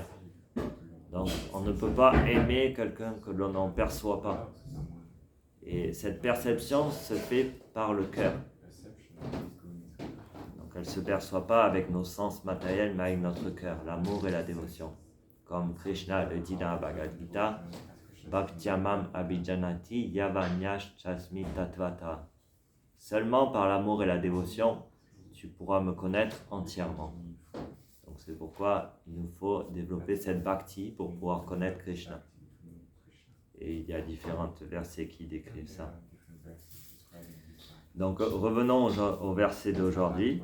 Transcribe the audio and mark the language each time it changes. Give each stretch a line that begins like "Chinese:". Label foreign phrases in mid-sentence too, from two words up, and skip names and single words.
French: Donc on ne peut pas aimer quelqu'un que l'on n'en perçoit pas. Et cette perception se fait par le cœur. Donc elle ne se perçoit pas avec nos sens matériels, mais avec notre cœur, l'amour et la dévotion. Comme Krishna le dit dans la Bhagavad Gita,
Sanskrit: भक्त्यामाम् अभिजानाति यावान्यश् चास्मि तत्त्वतः.
French: Seulement par l'amour et la dévotion, tu pourras me connaître entièrement. Donc c'est pourquoi il nous faut développer cette bhakti pour pouvoir connaître Krishna. Et il y a différents versets qui décrivent ça. Donc revenons au verset d'aujourd'hui.